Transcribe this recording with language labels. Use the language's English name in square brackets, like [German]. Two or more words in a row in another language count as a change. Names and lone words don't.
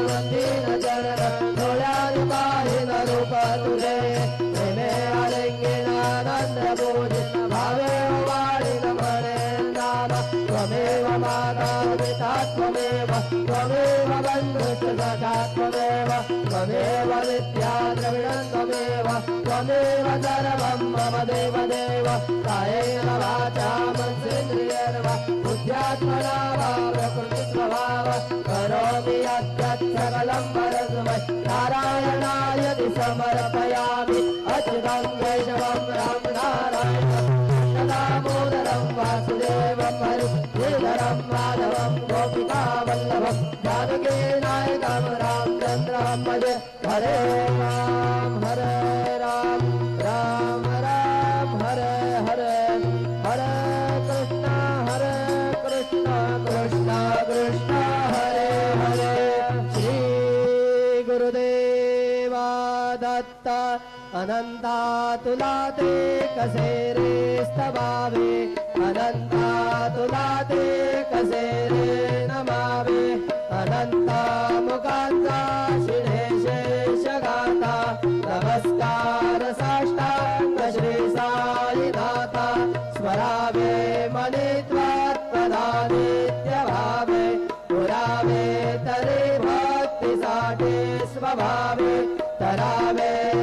[Marathi] दीन चरण डोळ्यात पाहिन रूप तुझे प्रेमे आलिंगनानंद पूजित भावे वाढीन म्हणे नाम [Sanskrit] त्वमेव माता पिता त्वमेव त्वमेव बन्धुश्च सखा त्वमेव त्वमेव विद्या द्रविणं त्वमेव त्वमेव सर्वं मम देव देव कायेन वाचा मनसेन्द्रियर्वा बुद्ध्यात्मना वा प्रकृतिस्वभाव करोमि यद्यत् सकलं परस्मै नारायणाय समर्पयामि अच्युतं केशवं राम नारायणं दामोदरं वासुदेवं हरि श्रीधरं माधवं गोपिकावल्लभं जानकीनायकं रामचन्द्रं भजे हरे राम राम राम हरे हरे हरे कृष्ण कृष्ण कृष्ण हरे हरे [Marathi] श्री गुरुदेवा दत्त अनंता तुला ते कसे रे स्तवावे अनंता तुला ते कसे रे नमावे अनंता मुखांचा शिणे शेष गाथा नमस्कार साष्टांग श्री साईनाथा स्मरावे मनित्वात्मना नित्य भावे पुरावे तरी भक्तीसाठी स्वभावे तरावे